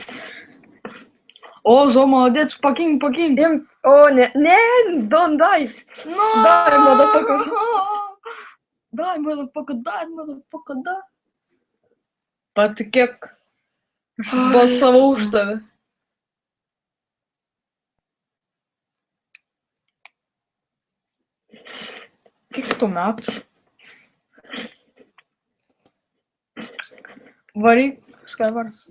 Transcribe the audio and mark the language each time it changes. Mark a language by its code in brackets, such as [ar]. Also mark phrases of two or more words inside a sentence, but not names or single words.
[lt] O, Zo, молодец, pakink. O, ne, [en] don't die. No. Die, motherfucker. Die, motherfucker. [lt] Patikėk. Balsavau už tave. Kiek tu metų? Varyk, Skyward.